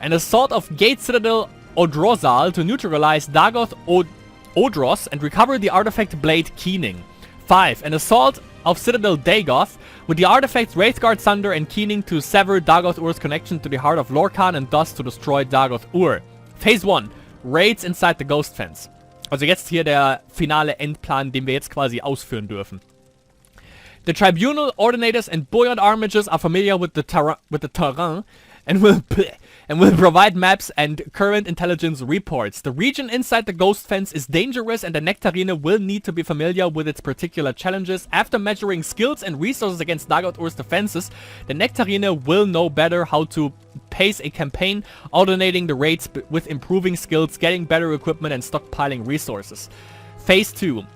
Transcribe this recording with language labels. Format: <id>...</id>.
<en>An assault of Gate Citadel Odrozal to neutralize Dagoth Odros and recover the artifact Blade Keening. 5. An assault of Citadel Dagoth with the artifacts Wraithguard Sunder and Keening to sever Dagoth-Ur's connection to the heart of Lorkhan and thus to destroy Dagoth-Ur. Phase 1. Raids inside the Ghost Fence.</en> <de>Also jetzt hier der finale Endplan, den wir jetzt quasi ausführen dürfen.</de> <en>The Tribunal, Ordinators, and Buoyant Armages are familiar with the terrain and will provide maps and current intelligence reports. The region inside the Ghost Fence is dangerous and the Nectarine will need to be familiar with its particular challenges. After measuring skills and resources against Dagoth-Ur's defenses, the Nectarine will know better how to pace a campaign, alternating the raids with improving skills, getting better equipment, and stockpiling resources. Phase 2.</en>